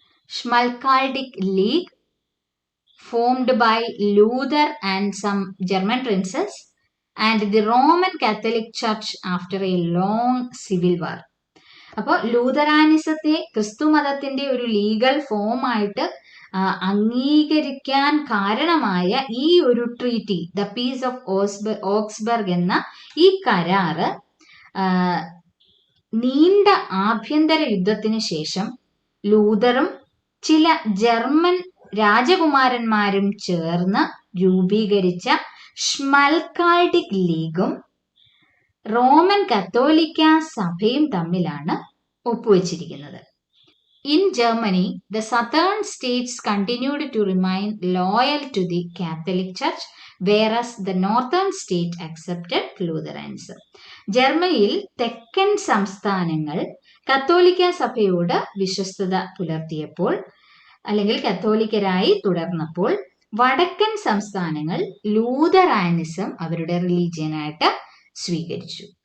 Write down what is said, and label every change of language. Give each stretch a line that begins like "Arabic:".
English: Schmalkaldic League formed by Luther and some German princes and the Roman Catholic Church after a long civil war.
Malayalam: അപ്പോൾ ലൂതറാനിസത്തെ ക്രിസ്തുമതത്തിന്റെ ഒരു legal ഫോമായിട്ട് അംഗീകരിക്കാൻ കാരണമായ ഈ ഒരു treaty, the peace of Augsburg എന്ന ഈ കരാറ് നീണ്ട ആഭ്യന്തര യുദ്ധത്തിന് ശേഷം ലൂതറും ചില ജർമ്മൻ രാജകുമാരന്മാരും ചേർന്ന് രൂപീകരിച്ച ഷ്മൽക്കാൾഡിക് ലീഗും റോമൻ കത്തോലിക്ക സഭയും തമ്മിലാണ് ഒപ്പുവെച്ചിരിക്കുന്നത്.
English: In Germany, the southern states continued to remain loyal to the Catholic Church, whereas the northern state accepted Lutheranism.
Malayalam: ജർമ്മനിയിൽ തെക്കൻ സംസ്ഥാനങ്ങൾ കത്തോലിക്ക സഭയോട് വിശ്വസ്തത പുലർത്തിയപ്പോൾ അല്ലെങ്കിൽ കത്തോലിക്കരായി തുടർന്നപ്പോൾ വടക്കൻ സംസ്ഥാനങ്ങൾ ലൂതറാനിസം അവരുടെ റിലീജിയനായിട്ട് സ്വീകരിച്ചു.